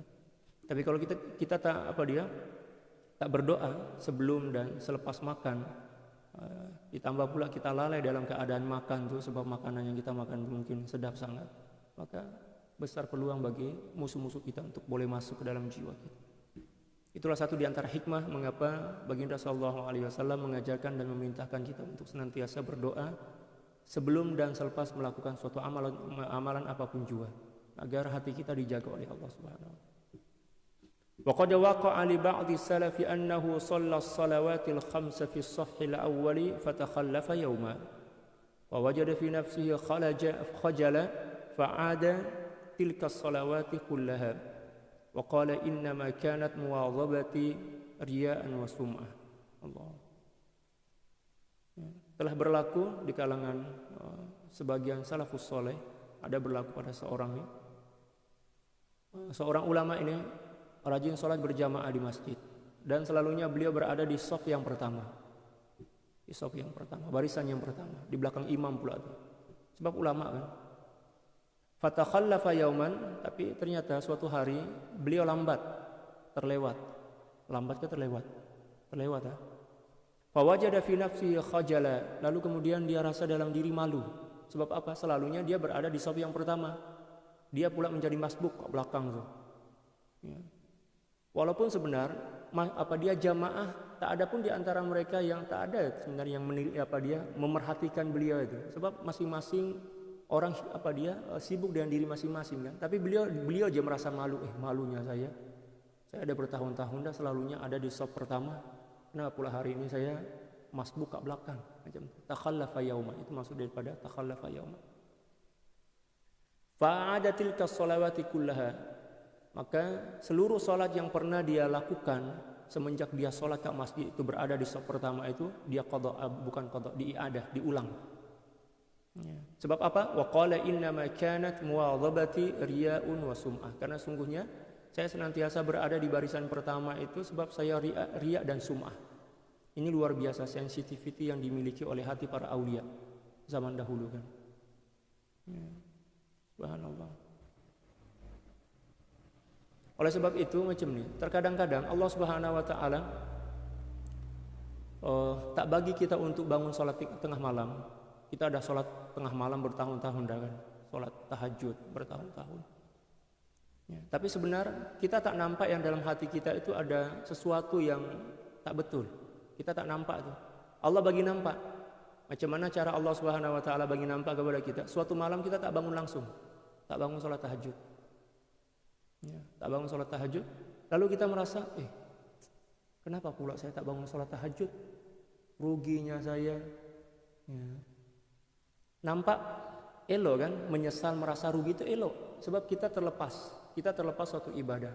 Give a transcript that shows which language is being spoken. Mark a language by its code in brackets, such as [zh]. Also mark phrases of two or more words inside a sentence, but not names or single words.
[ms] Tapi kalau kita tak berdoa sebelum dan selepas makan, ditambah pula kita lalai dalam keadaan makan tuh sebab makanan yang kita makan mungkin sedap sangat, maka besar peluang bagi musuh-musuh kita untuk boleh masuk ke dalam jiwa kita. Itulah satu di antara hikmah mengapa Baginda [ar] صلى الله عليه وسلم [ms] mengajarkan dan memerintahkan kita untuk senantiasa berdoa sebelum dan selepas melakukan suatu amalan apapun juga, agar hati kita dijaga oleh [ar] الله سبحانه وتعالى. وقد وقع لبعض السلف أنه صلى الصلوات الخمس في الصف الأول فتخلف يوما ووجد في نفسه خجلا فعاد تلك الصلوات كلها وقال إنما كانت مواظبتي رياء وسمعة. [ms] Allah. Telah berlaku di kalangan sebagian salafus soleh, ada berlaku pada seorang ulama ini rajin sholat berjamaah di masjid dan selalunya beliau berada di shaf yang pertama. Di shaf yang pertama, barisan yang pertama, di belakang imam pula tuh. Sebab ulama kan. [ar] فتخلف يوما, [ms] tapi ternyata suatu hari beliau lambat, terlewat. Lambat ke terlewat? Terlewat ya. [ar] فوجد في نفسه خجلا, [ms] lalu kemudian dia rasa dalam diri malu. Sebab apa? Selalunya dia berada di shaf yang pertama. Dia pula menjadi masbuk ke belakang tuh. Ya. Walaupun sebenar dia jamaah, tak ada pun di antara mereka yang tak ada sebenarnya yang memerhatikan beliau itu. Sebab masing-masing orang sibuk dengan diri masing-masing kan. Tapi beliau aja merasa malu. Malunya saya ada bertahun-tahun dah selalunya ada di shaf pertama. Kenapa pula hari ini saya masbuk ke belakang? Macam [ar] تخلف يوما, [ms] itu maksud daripada [ar] تخلف يوما. فأعاد تلك الصلوات كلها, [ms] maka seluruh solat yang pernah dia lakukan semenjak dia solat ke masjid itu berada di shaf pertama itu dia diiadah, diulang. Ya. Sebab apa? [ar] وقال إنما كانت مواظبتي رياء وسمعة. [ms] Karena sungguhnya saya senantiasa berada di barisan pertama itu sebab saya riya dan sum'ah. Ini luar biasa sensitivity yang dimiliki oleh hati para aulia zaman dahulu kan. Ya. Subhanallah. Oleh sebab itu macam ni, terkadang-kadang [ar] الله سبحانه وتعالى [ms] tak bagi kita untuk bangun salat tengah malam. Kita ada salat tengah malam bertahun-tahun dah kan, salat tahajud bertahun-tahun. Ya, tapi sebenarnya kita tak nampak yang dalam hati kita itu ada sesuatu yang tak betul. Kita tak nampak tu. Allah bagi nampak. Macam mana cara [ar] الله سبحانه وتعالى [ms] bagi nampak kepada kita? Suatu malam kita tak bangun langsung. Tak bangun salat tahajud. Ya, tak bangun salat tahajud. Lalu kita merasa, kenapa pula saya tak bangun salat tahajud? Ruginya saya. Ya. Nampak elok kan, menyesal merasa rugi itu elok sebab kita terlepas suatu ibadah.